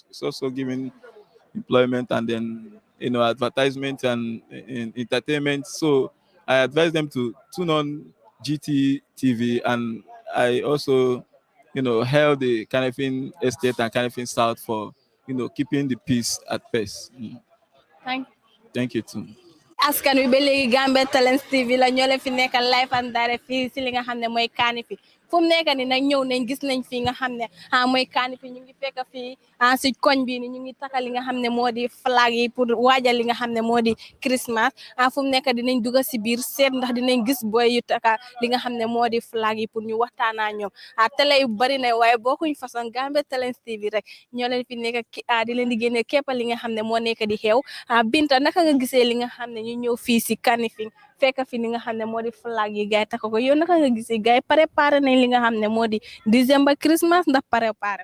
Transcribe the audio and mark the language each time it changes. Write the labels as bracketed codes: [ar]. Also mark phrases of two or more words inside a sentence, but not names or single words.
[en] It's also giving employment, and then, advertisement and entertainment. So I advise them to tune on GTTV, and I also, hail the Kanifing Estate and Kanifing South for, keeping the peace at peace. Thank you. Thank you too. [wo] Askan wi ba léegi Gambian Talents TV la ñoo leen fi nekkal [en] live and direct [wo] fii si li nga xam ne mooy Kanifing fu mu nekk ni nag ñëw nañ gis nañ fii nga xam ne mooy Kanifing ñu ngi fekk fii si koñ bi ni ñu ngi taka li nga xam ne moo di flag yi pour waajal li nga xam ne moo di Christmas fu mu nekk dinañ dugg si biir seet ndax dinañ gis boy yu taka li nga xam ne moo di flag yi pour ñu waxtaanaa ñoom télé yu bari na waaye bokkuñ façon Gambian Talents TV rek ñoo leen fi nekk di leen di génne képp li nga xam ne moo nekk di xew Binta naka nga gisee li nga xam ne ñu ñëw fii si Kanifing fekk fi li nga xam ne moo di flag yi gaay takk ko yow naka nga gisee gaay préparé nañ li nga xam ne moo di [en] December Christmas [wo] ndax préparé